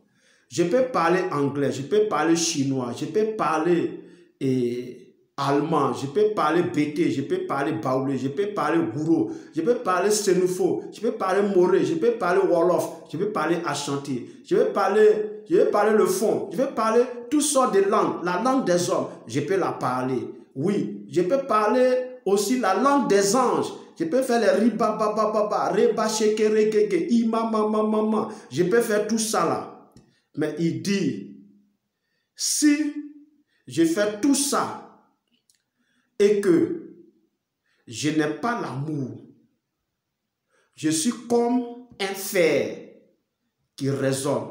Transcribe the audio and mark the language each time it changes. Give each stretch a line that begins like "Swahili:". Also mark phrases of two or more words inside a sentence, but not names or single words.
French: Je peux parler anglais, je peux parler chinois, je peux parler allemand, je peux parler bété, je peux parler baoulé, je peux parler gouro, je peux parler sénoufo, je peux parler moré, je peux parler wolof, je peux parler ashanti, je peux parler le fond, je peux parler toutes sortes de langues. La langue des hommes, je peux la parler. Oui, je peux parler aussi la langue des anges. Je peux faire les riba baba baba, reba sheke regege, ima mama mama. Je peux faire tout ça là. Mais il dit, si je fais tout ça et que je n'ai pas l'amour, je suis comme un fer qui résonne.